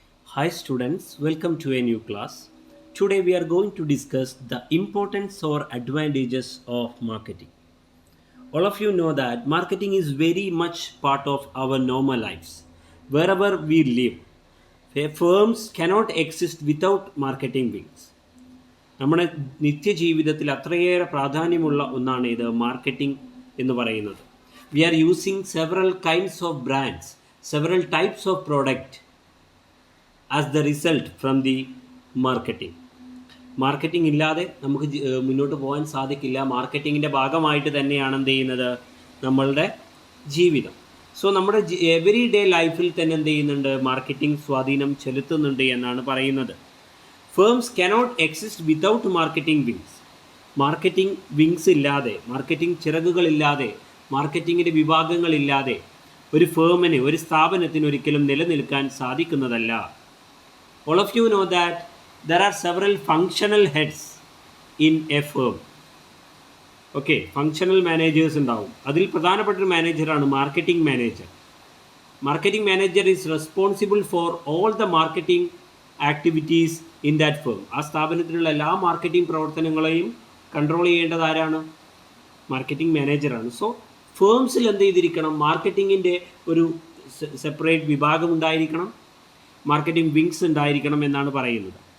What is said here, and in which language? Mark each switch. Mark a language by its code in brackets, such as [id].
[en] Hi students, welcome to a new class. Today we are going to discuss the importance or advantages of marketing. All of you know that marketing is very much part of our normal lives. Wherever we live, firms cannot exist without marketing wings. [ml] നമ്മുടെ നിത്യജീവിതത്തിൽ അത്രയേറെ പ്രാധാന്യമുള്ള ഒന്നാണ് ഇത് marketing എന്ന് പറയുന്നത്. [en] We are using several kinds of brands, several types of product as the result from the marketing. [ml] Marketing ഇല്ലാതെ നമുക്ക് മുന്നോട്ട് പോകാൻ സാധിക്കില്ല. മാർക്കറ്റിങ്ങിൻ്റെ ഭാഗമായിട്ട് തന്നെയാണ് എന്ത് ചെയ്യുന്നത് നമ്മളുടെ ജീവിതം. സോ നമ്മുടെ എവറി ഡേ ലൈഫിൽ തന്നെ എന്ത് ചെയ്യുന്നുണ്ട്, മാർക്കറ്റിംഗ് സ്വാധീനം ചെലുത്തുന്നുണ്ട് എന്നാണ് പറയുന്നത്. [en] Firms cannot exist without marketing wings. [ml] Marketing wings ഇല്ലാതെ, മാർക്കറ്റിംഗ് ചിറകുകളില്ലാതെ, മാർക്കറ്റിങ്ങിൻ്റെ വിഭാഗങ്ങളില്ലാതെ ഒരു ഫേമിന്, ഒരു സ്ഥാപനത്തിന് ഒരിക്കലും നിലനിൽക്കാൻ സാധിക്കുന്നതല്ല. [en] All of you know that there are several functional heads in a firm. Okay, functional managers [ml] ഉണ്ടാവും. അതിൽ പ്രധാനപ്പെട്ടൊരു മാനേജറാണ് marketing manager. [en] Marketing manager is responsible for all the marketing activities in that firm. [ml] ആ സ്ഥാപനത്തിലുള്ള എല്ലാ മാർക്കറ്റിംഗ് പ്രവർത്തനങ്ങളെയും control ചെയ്യേണ്ടത് ആരാണ്? Marketing മാനേജറാണ്. സോ ഫേംസിൽ എന്ത് ചെയ്തിരിക്കണം, മാർക്കറ്റിങ്ങിൻ്റെ ഒരു സെപ്പറേറ്റ് വിഭാഗം ഉണ്ടായിരിക്കണം, മാർക്കറ്റിംഗ് വിങ്സ് ഉണ്ടായിരിക്കണം എന്നാണ് പറയുന്നത്.